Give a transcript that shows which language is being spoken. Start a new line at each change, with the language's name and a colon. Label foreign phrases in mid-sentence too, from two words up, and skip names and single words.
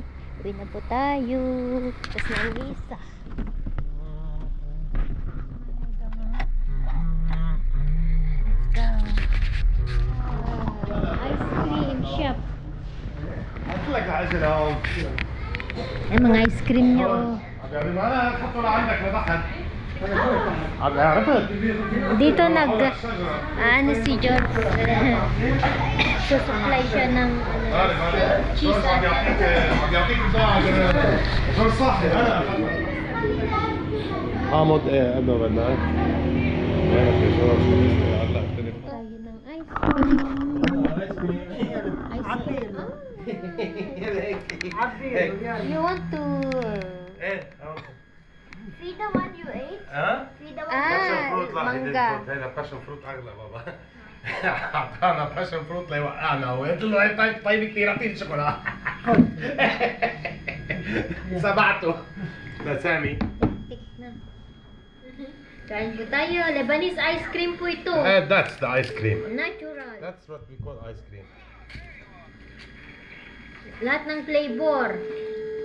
Filipino: Uwi na po tayo. Tapos na ang isa.
English: Ice cream shop.
Arabic: قلت لك عجل هون.
Filipino: Ay, mga
English: ice cream
Filipino: niyo.
Arabic: عجل ما انا حطه لعندك لتحت. عرفت؟
Filipino: Dito ano si George. Susupply siya ng cheese
Arabic: عم يعطيك بضاعة غير صاحي انا حامض ايه قد ما بدك وينك يا جورج هلا
Filipino: tayo ng
English: ice cream. You want to
Arabic: ايه
English: Feed the one you ate.
Arabic: ها؟
English: Feed the one. mangga.
Arabic: هذا
English: passion fruit
Arabic: اغلى بابا اعطانا
English: passion fruit
Arabic: ليوقعنا وقلت له هي طيب كثير اعطيني شوكولا سبعته لسامي
Filipino: Tik na. Kain po tayo.
English: Lebanese ice cream
Filipino: po ito.
English: That's the ice cream. Natural. That's what we call ice cream.
Filipino: Lahat ng flavor.